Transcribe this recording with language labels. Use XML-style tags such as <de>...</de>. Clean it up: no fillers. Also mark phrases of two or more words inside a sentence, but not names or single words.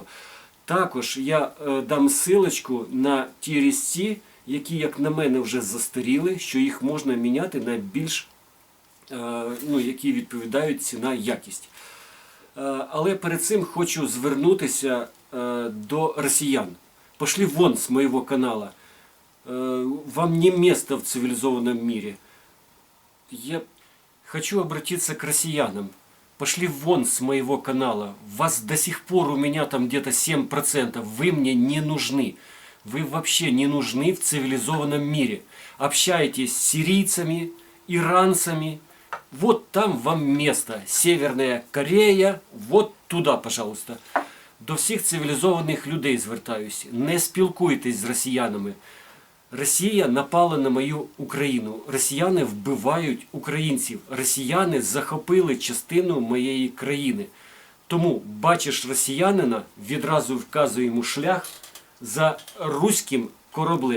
<uk>Також я дам ссылочку на ті різці, які, як на мене, вже застаріли, що їх можна міняти на більш, які відповідають ціна-якість. Але перед цим хочу звернутися до росіян.</uk> <ru>Пошли вон с моего канала. Вам не место в цивилизованном мире. Я хочу обратиться к россиянам. Пошли вон с моего канала. Вас до сих пор у меня там где-то 7%. Вы мне не нужны. Вы вообще не нужны в цивилизованном мире. Общайтесь с сирийцами, иранцами. Вот там вам место. Северная Корея. Вот туда, пожалуйста.</ru> <uk>До всіх цивілізованих людей звертаюсь. Не спілкуйтесь з росіянами. Росія напала на мою Україну. Росіяни вбивають українців. Росіяни захопили частину моєї країни. Тому бачиш росіянина, відразу вказуй йому шлях за руським кораблем.</uk>